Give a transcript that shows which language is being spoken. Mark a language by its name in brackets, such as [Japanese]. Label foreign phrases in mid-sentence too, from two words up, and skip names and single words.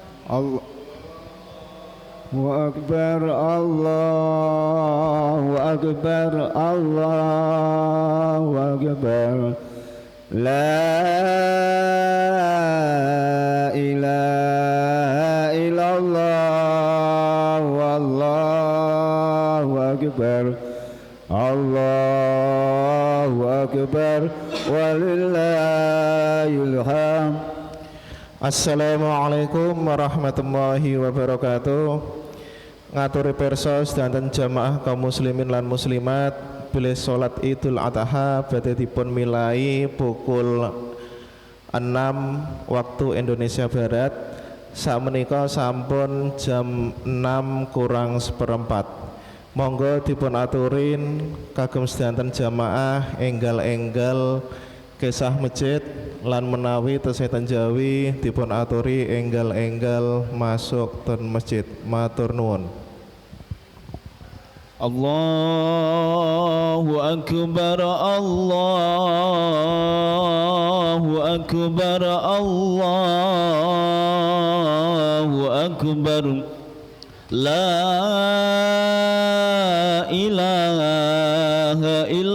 [Arabic] الله أكبر الله أكبر الله أكبر لا إله إلا الله والله أكبر الله أكبر ولله الحمد. السلام عليكم ورحمة الله وبركاته. [Javanese] Ngaturi pirsa sedanten jamaah kaum muslimin lan muslimat bilih salat Idul Adha badhe dipun milai pukul 6 waktu Indonesia Barat. Sakmenika sampun jam 6 kurang seperempat. Monggo dipun aturin kagem sedanten jamaah enggal-enggal kesah masjid lan menawi tesih Jawi dipun aturi enggal-enggal masuk ten masjid. Matur nuwun. [Arabic] الله أكبر الله أكبر الله أكبر لا إله